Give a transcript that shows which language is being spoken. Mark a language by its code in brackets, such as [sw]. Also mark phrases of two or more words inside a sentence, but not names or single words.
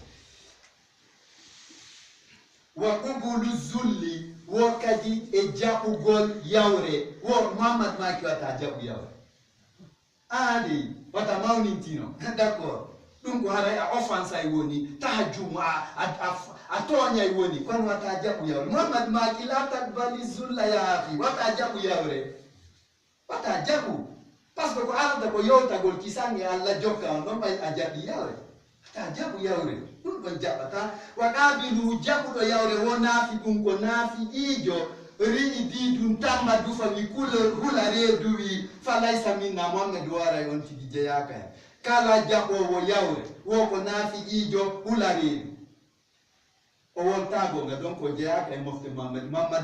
[ar] وقبول الذل [ff] wo kadi e jaɓugol yawre wo Muhammad maki wata jaɓu yawre andi wata mawnintino d'accord ɗum ko haray a offense ay woni tahajjum a toñay woni kono wata jaɓu yawre Muhammad maki [ar] لا تقبل الذل يا أخي [ff] wata jaɓu yawre wata jaɓu [fr] par ce [ff] que ko arata ko yewtagol kisange Allah jokka on ɗon ɓay a jaɓi yawre wata jaɓu yawre ɗum ɗon jaɓata waɗabilu jaɓuɗo yawre wo naafi ɗum ko naafi iijo ri'i didum tamma dufa mi hula reedu wi [ar] فليس منا [ff] Muhammad waray on tigi jeyaka hen kala jaɓowo yawre wo ko naafi iijo hula reedu o wontago nga donc o jeyaka e mofte Muhammad